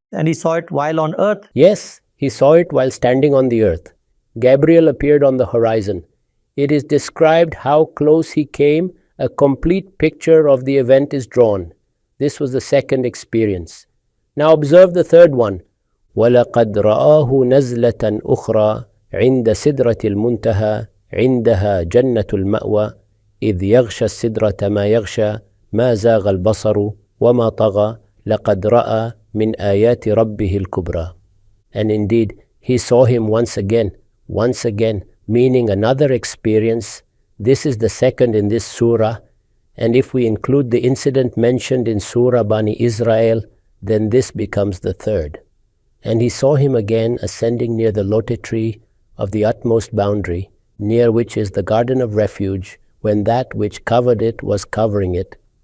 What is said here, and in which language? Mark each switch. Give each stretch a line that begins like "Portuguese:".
English: And he saw it while on earth? Yes, he saw it while standing on the earth. Gabriel appeared on the horizon. It is described how close he came. A complete picture of the event is drawn. This was the second experience. Now observe the third one.
Arabic: وَلَقَدْ رَآهُ نَزْلَةً أُخْرَى عند سدرة المنتهى عندها جنة المأوى إذ يغشى السدرة ما يغشى ما زاغ البصر وما طغى لقد رأى من آيات ربه الكبرى.
English: And indeed, he saw him once again, meaning another experience. This is the second in this surah, and if we include the incident mentioned in Surah Bani Israel, then this becomes the third. And he saw him again ascending near the lote tree of the utmost boundary, near which is the garden of refuge, when that which covered it was covering it.